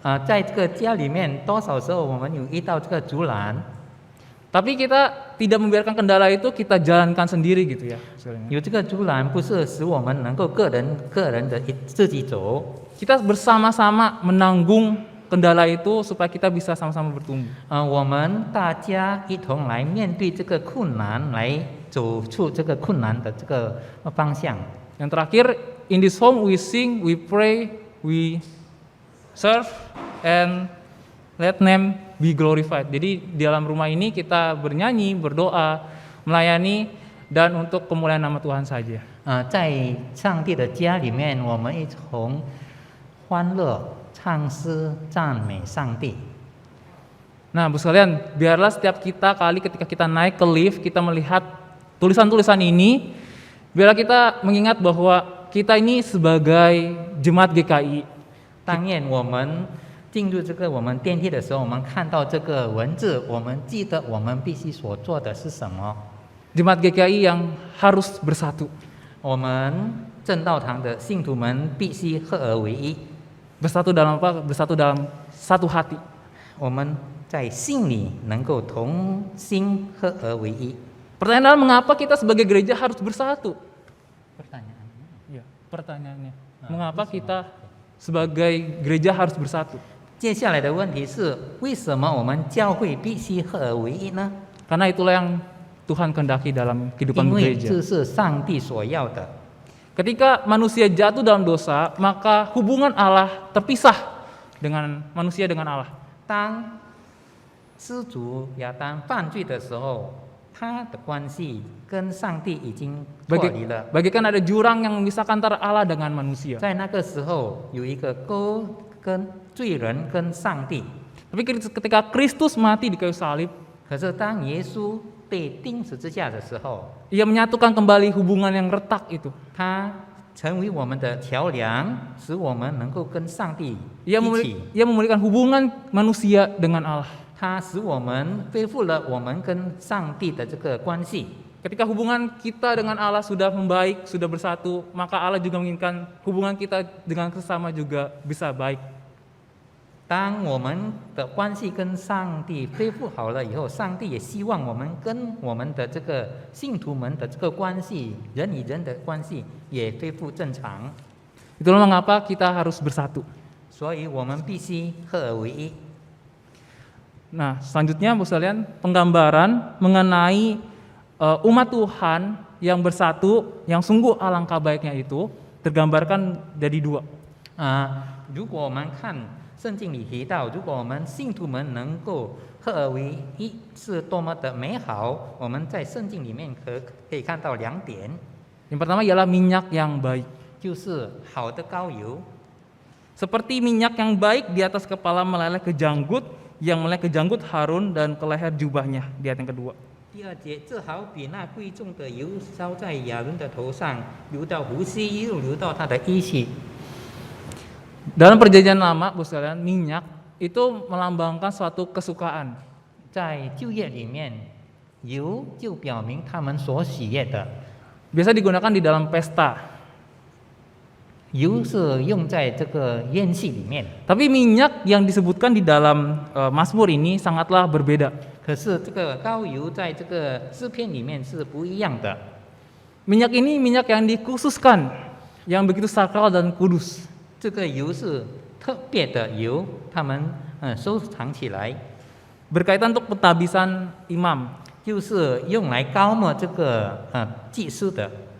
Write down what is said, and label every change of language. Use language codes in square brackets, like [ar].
[zh] 在这个家里面，多少时候我们有遇到这个阻拦， [id] Tapi kita tidak membiarkan kendala itu kita jalankan sendiri gitu ya. [zh] 有这个阻拦不是使我们能够个人的自己走， [id] Kita bersama-sama menanggung kendala itu supaya kita bisa sama-sama bertumbuh. [zh] 我们大家一同来面对这个困难，来走出这个困难的这个方向。 [id] Yang terakhir, [en] in this home we sing, we pray, we serve, and let name be glorified. [id] Jadi di dalam rumah ini kita bernyanyi, berdoa, melayani, dan untuk kemuliaan nama Tuhan saja. [zh] 在上帝的家里面，我们一同欢乐、唱诗、赞美上帝。 [id] Nah, Bu sekalian, biarlah setiap kali ketika kita naik ke lift, kita melihat tulisan-tulisan ini, biarlah kita mengingat bahwa kita ini sebagai jemaat GKI. [zh] 当愿我们进入这个我们电梯的时候，我们看到这个文字，我们记得我们必须所做的是什么。 [id] Jemaat GKI yang harus bersatu. [zh] 我们正道堂的信徒们必须合而为一。 [id] Bersatu dalam apa? Bersatu dalam satu hati. [zh] 我们在信里能够同心合而为一。 [id] Pertanyaan mengapa kita sebagai gereja harus bersatu? Pertanyaannya, Ya, pertanyaannya. Mengapa kita sebagai gereja harus bersatu? [zh] 接下来的问题是，为什么我们教会必须合而为一呢？ [id] Karena itulah yang Tuhan kehendaki dalam kehidupan [zh] 因为 [id] gereja. [zh] 这是上帝所要的。 [id] Ketika manusia jatuh dalam dosa, maka hubungan Allah terpisah dengan manusia dengan Allah. [zh] 当失主亚当犯罪的时候，他的关系跟上帝已经脱离了。 [id] Bagaikan ada jurang yang memisahkan antara Allah dengan manusia. [zh] 在那个时候，有一个沟跟罪人跟上帝。 [id] Tapi ketika Kristus mati di kayu salib, [zh] 可是当耶稣被钉十字架的时候， [id] Ia menyatukan kembali hubungan yang retak itu. [zh] 他成为我们的桥梁，使我们能够跟上帝 [id] Ia [zh] 一起。 [id] memulihkan hubungan manusia dengan Allah. [zh] 他使我们恢复了我们跟上帝的这个关系。 [id] Ketika hubungan kita dengan Allah sudah membaik, sudah bersatu, maka Allah juga menginginkan hubungan kita dengan sesama juga bisa baik. [zh] 当我们的关系跟上帝恢复好了以后，上帝也希望我们跟我们的这个信徒们的这个关系，人与人的关系也恢复正常。 [id] Itulah mengapa kita harus bersatu. [zh] 所以我们必须合而为一。 [id] Nah, selanjutnya Bu sekalian, penggambaran mengenai umat Tuhan yang bersatu, yang sungguh alangkah baiknya itu tergambarkan dari dua. [zh] 如果我们看圣经里提到，如果我们信徒们能够合而为一，是多么的美好。我们在圣经里面可以看到两点， [id] Yang pertama ialah minyak yang baik. [zh] 就是好的膏油， [id] Seperti minyak yang baik di atas kepala meleleh ke janggut, yang meleleh ke janggut Harun dan ke leher jubahnya, di ayat yang kedua. [zh] 第二节，这好比那贵重的油烧在亚伦的头上，流到胡须，又流到他的衣系。 [id] Dalam perjanjian lama, Bu sekalian, minyak itu melambangkan suatu kesukaan. [zh] 在旧约里面，油就表明他们所喜悦的， [id] Biasa digunakan di dalam pesta. [zh] 油是用在这个宴席里面。 [id] Tapi minyak yang disebutkan di dalam Mazmur ini sangatlah berbeda. [zh] 可是这个膏油在这个诗篇里面是不一样的。 [id] Minyak ini minyak yang dikhususkan, yang begitu sakral dan kudus. [zh] 这个油是特别的油，他们收藏起来， [id] Berkaitan untuk pentabisan imam. [zh] 就是用来膏抹这个祭司的。